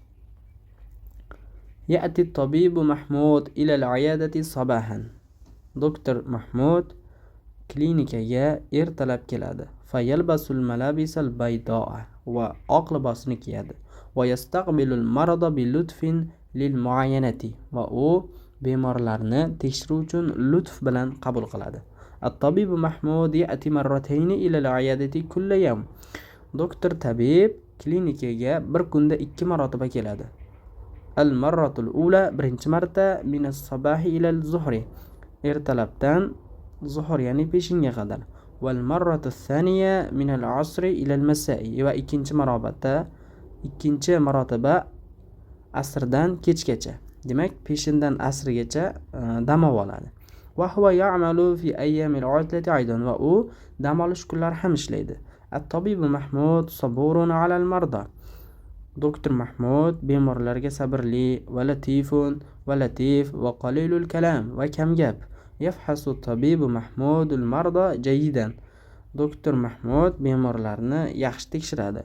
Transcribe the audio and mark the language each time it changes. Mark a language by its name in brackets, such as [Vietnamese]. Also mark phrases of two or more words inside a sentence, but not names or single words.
[Arabic] يأتي الطبيب محمود إلى العيادة صباحا, [Uzbek] doktor Mahmud klinikaga ertalab keladi. [Arabic] فيلبس الملابس البيضاء, [Uzbek] va oq libosni kiyadi. [Arabic] ويستقبل المرضى بلطف للمعاينة, [Uzbek] va u bemorlarni tekshiruv uchun lutf bilan qabul qiladi. [Arabic] الطبيب محمود يأتي مرتين إلى العيادة كل يوم, [Uzbek] doktor tabib klinikaga bir kunda 2 marotaba keladi. [Arabic] المرة الأولى, [Uzbek] birinchi marta [Arabic] من الصباح إلى الظهر, [Uzbek] ertalabdan zuhr ya'ni peshinga qadar. [Arabic] والمرة الثانية من العصر إلى المساء, [Uzbek] va ikkinchi marotaba asrdan kechgacha, demak peshindan asrgacha dam oladi. [Arabic] وهو يعمل في أيام العطلة أيضا, [Uzbek] va u dam olish kunlari ham ishlaydi. [Arabic] الطبيب محمود صبور على المرضى, [Uzbek] doktor Mahmud bemorlarga sabrli, [Arabic] ولطيف [Uzbek] va latif, [Arabic] وقليل الكلام, [Uzbek] va kamgap. [Arabic] يفحص الطبيب محمود المرضى جيدا, [Uzbek] doktor Mahmud bemorlarni yaxshi tekshiradi.